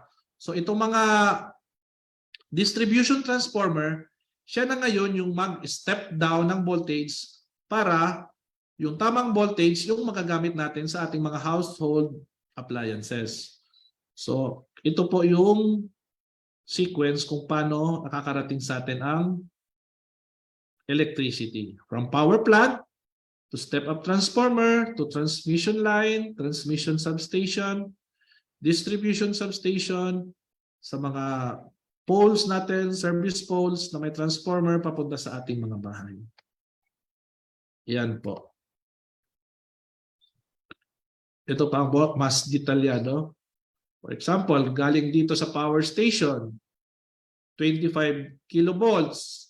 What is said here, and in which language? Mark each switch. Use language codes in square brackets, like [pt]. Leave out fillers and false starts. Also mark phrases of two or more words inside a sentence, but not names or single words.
[tl] So, itong mga [en] distribution transformer, [tl] siya na ngayon yung mag- [en] step down [tl] ng voltage para yung tamang voltage yung magagamit natin sa ating mga [en] household appliances. [tl] So, ito po yung sequence kung paano nakakarating sa atin ang electricity. [en] From power plant to step-up transformer to transmission line, transmission substation, distribution substation, [tl] sa mga poles natin, [en] service poles [tl] na may transformer papunta sa ating mga bahay. Yan po. Ito pa ang mas detalyado. [en] For example, [tl] galing dito sa [en] power station, [tl] 25 kilovolts.